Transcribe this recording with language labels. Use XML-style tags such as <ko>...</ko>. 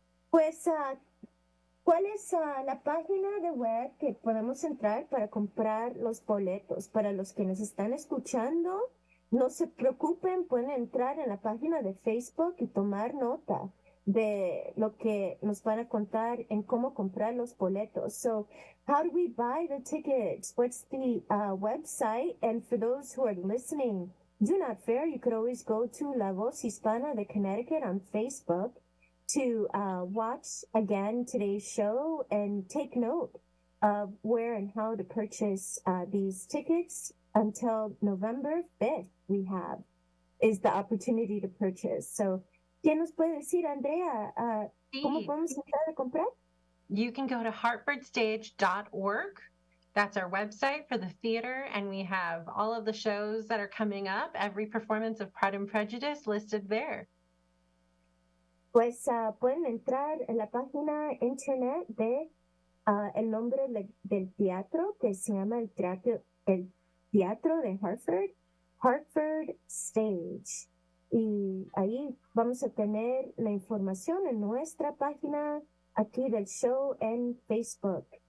<es>Pues, ¿cuál es la página de web que podemos entrar para comprar los boletos? Para los que nos están escuchando, no se preocupen, pueden entrar en la página de Facebook y tomar nota de lo que nos van a contar en cómo comprar los boletos.</es> <en>So, how do we buy the tickets? What's the website? And for those who are listening, do not fear. You could always go to La Voz Hispana de Connecticut on Facebook to watch again today's show and take note of where and how to purchase these tickets. Until November 5th, is the opportunity to purchase.</en> <es>So, ¿qué nos puede decir, Andrea? ¿Cómo podemos entrar a comprar?</es> <en>You can go to hartfordstage.org That's our website for the theater, and we have all of the shows that are coming up, every performance of Pride and Prejudice listed there.</en> <es>Pues pueden entrar en la página internet de el nombre del teatro, que se llama el teatro de Hartford, Hartford Stage. Y ahí vamos a tener la información en nuestra página aquí del show en Facebook.</es>